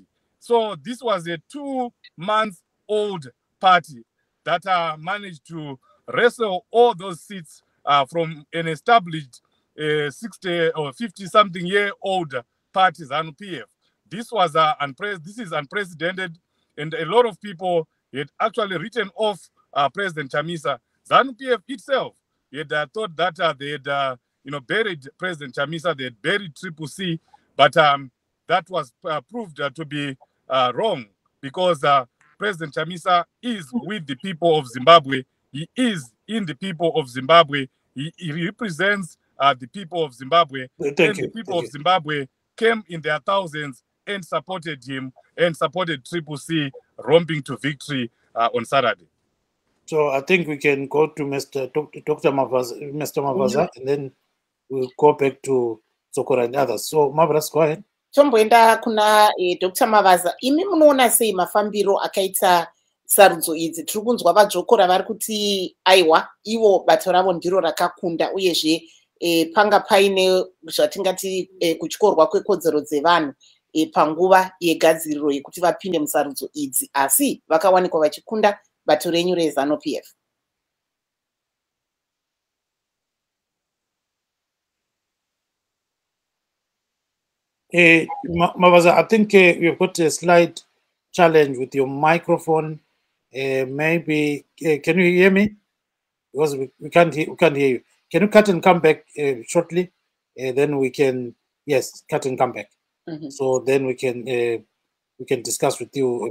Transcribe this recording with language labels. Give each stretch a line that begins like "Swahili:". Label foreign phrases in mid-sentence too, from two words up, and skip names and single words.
English: So this was a 2-month-old party that managed to wrestle all those seats from an established 60 or 50-something-year-old party, ZANU-PF. This was this is unprecedented, and a lot of people had actually written off President Chamisa. ZANU-PF itself had thought that they had buried President Chamisa, they had buried Triple C, but that was proved to be wrong, because President Chamisa is with the people of Zimbabwe. He is in the people of Zimbabwe. He represents the people of Zimbabwe. The people of Zimbabwe came in their thousands and supported him and supported Triple C romping to victory on Saturday. So I think we can go to Dr. Mavaza, and then we'll go back to Dzokora and others. So Marvellous, go ahead.
Shona: Tomboenda kuna Dr. Mavaza, imi munoona sei mafambiro akaita sarudzo idzi? Tiri kunzwa vaDzokora vari kuti aiwa ivo bato ravo ndiro rakakunda, uyezve panga paine zvatingati kutyorwa kwekodzero dzevanhu panguva yegadziriro yekuti vapinde musarudzo idzi, asi vakawanikwa vachikunda bato renyu reZANU-PF.
English: Mavaza, I think you've got a slight challenge with your microphone. Maybe can you hear me? Because we can't hear you. Can you cut and come back shortly? Then we can cut and come back. So then we can discuss with you.